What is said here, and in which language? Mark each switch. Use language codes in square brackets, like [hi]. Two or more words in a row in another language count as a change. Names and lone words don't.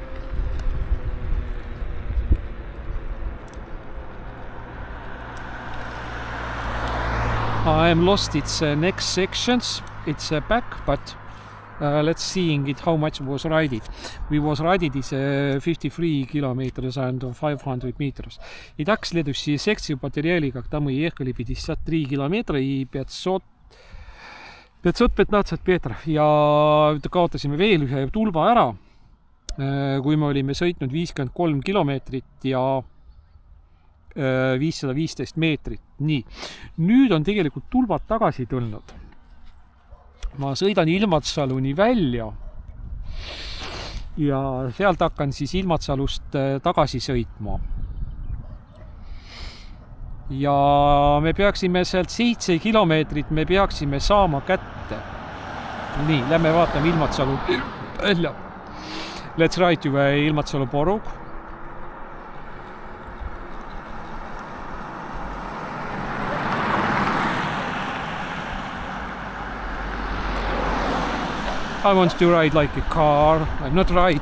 [en] I'm lost its next sections. It's back, but let's see it how much was rided. We was rided is 53 kilometers and 500 meters. [ru] Итак, следующие секции потеряли, когда мы ехали 53 километра и 515 meetrov [et] ja kaotasime veel ühe tulba ära, kui me olime sõitnud 53 kilomeetrit ja 515 meetrit. Nii, nüüd on tegelikult tulbad tagasi tulnud. Ma sõidan Ilmatsaluni välja ja sealt hakkan siis Ilmatsalust tagasi sõitma. Ja me peaksime sealt 7 kilomeetrit me peaksime saama kätte. Nii, lähme vaatame Ilmatsalu välja. [en] Let's ride to Ilmatsalu borough. I want to ride like a car. I'm not right.